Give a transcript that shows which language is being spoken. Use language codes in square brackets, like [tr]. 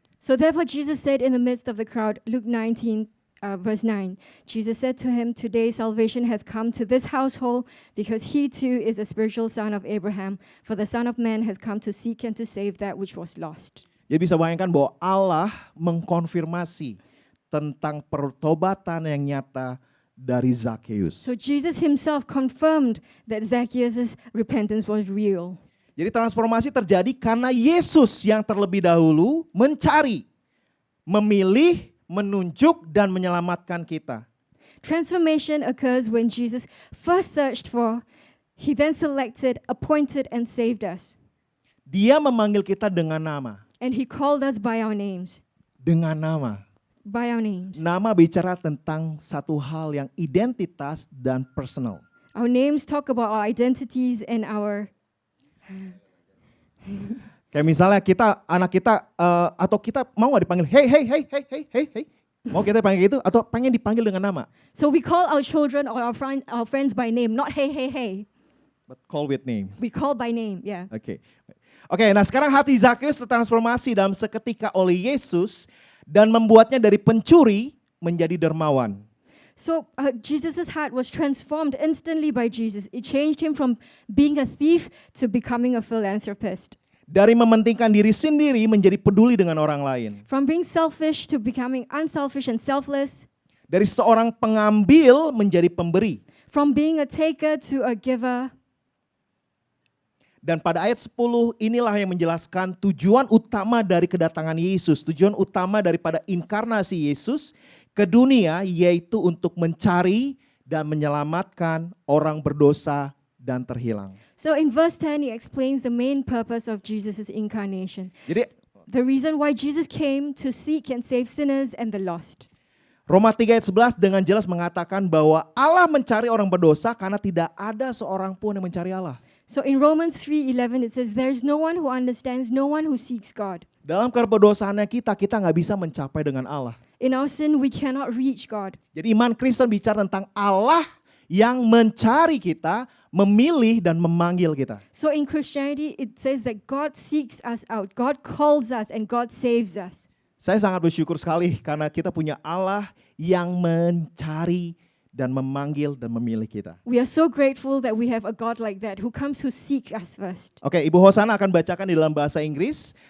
[en] So therefore Jesus said in the midst of the crowd, Luke 19, verse 9, Jesus said to him, today salvation has come to this household because he too is a spiritual son of Abraham. For the Son of Man has come to seek and to save that which was lost. [id] Jadi bisa bayangkan bahwa Allah mengkonfirmasi tentang pertobatan yang nyata dari Zakheus. [en] So Jesus himself confirmed that Zacchaeus' repentance was real. [id] Jadi transformasi terjadi karena Yesus yang terlebih dahulu mencari, memilih, menunjuk dan menyelamatkan kita. [en] Transformation occurs when Jesus first searched for, he then selected, appointed and saved us. [id] Dia memanggil kita dengan nama. [en] And he called us by our names. [id] Dengan nama. [en] By our names. [id] Nama bicara tentang satu hal yang identitas dan personal. [en] Our names talk about our identities and our... [id] Kayak misalnya anak kita atau kita mau nggak dipanggil hey. Mau kita dipanggil gitu atau pengen dipanggil dengan nama? [en] So we call our children or our friends by name, not hey. But call with name. We call by name, yeah. [id] Oke, nah sekarang hati Zakheus tertransformasi dalam seketika oleh Yesus dan membuatnya dari pencuri menjadi dermawan. [en] So Jesus' heart was transformed instantly by Jesus. It changed him from being a thief to becoming a philanthropist. [id] Dari mementingkan diri sendiri menjadi peduli dengan orang lain. [en] From being selfish to becoming unselfish and selfless. [id] Dari seorang pengambil menjadi pemberi. [en] From being a taker to a giver. [id] Dan pada ayat 10 inilah yang menjelaskan tujuan utama dari kedatangan Yesus. Tujuan utama daripada inkarnasi Yesus ke dunia yaitu untuk mencari dan menyelamatkan orang berdosa dan terhilang. [en] So in verse 10 he explains the main purpose of Jesus' incarnation. [id] Jadi [en] The reason why Jesus came to seek and save sinners and the lost. [id] Roma 3 ayat 11 dengan jelas mengatakan bahwa Allah mencari orang berdosa karena tidak ada seorang pun yang mencari Allah. [en] So in Romans 3:11 it says there's no one who understands, no one who seeks God. [id] Dalam keberdosaannya kita nggak bisa mencapai dengan Allah. [en] In our sin we cannot reach God. [id] Jadi iman Kristen bicara tentang Allah yang mencari kita, memilih dan memanggil kita. [en] So in Christianity it says that God seeks us out, God calls us and God saves us. [id] Saya sangat bersyukur sekali karena kita punya Allah yang mencari dan memanggil dan memilih kita. [en] We are so grateful that we have a God like that who comes to seek us first. [id] Oke, Ibu Hosana akan bacakan di dalam bahasa Inggris.